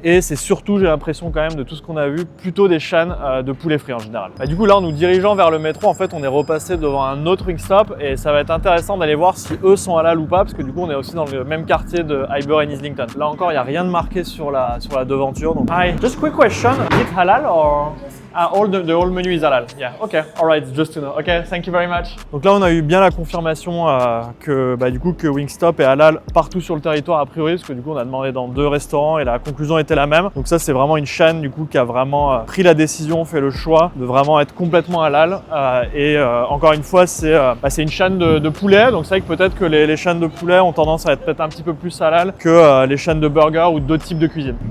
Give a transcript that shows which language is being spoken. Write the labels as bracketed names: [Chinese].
[French] Et c'est surtout, j'ai l'impression quand même, de tout ce qu'on a vu, plutôt des chaînes de poulet frit en général. Du coup, là, en nous dirigeant vers le métro, en fait, on est repassé devant un autre Wingstop et ça va être intéressant d'aller voir si eux sont halal ou pas, parce que du coup, on est aussi dans le même quartier de Highbury and Islington. Là encore, il n'y a rien de marqué sur la devanture. [English] Donc, hi, just quick question, is it halal or? The whole menu is halal. Yeah, okay, alright, just to know. Okay, thank you very much. [French] Donc là, on a eu bien la confirmation que Wingstop est halal partout sur le territoire a priori, parce que du coup, on a demandé dans 2 restaurants et la conclusion était la même. Donc ça, c'est vraiment une chaîne du coup qui a vraiment pris la décision, fait le choix de vraiment être complètement halal. Encore une fois, c'est une chaîne de poulet. Donc c'est vrai que peut-être que les chaînes de poulet ont tendance à être peut-être un petit peu plus halal que les chaînes de burgers ou d'autres types de cuisine.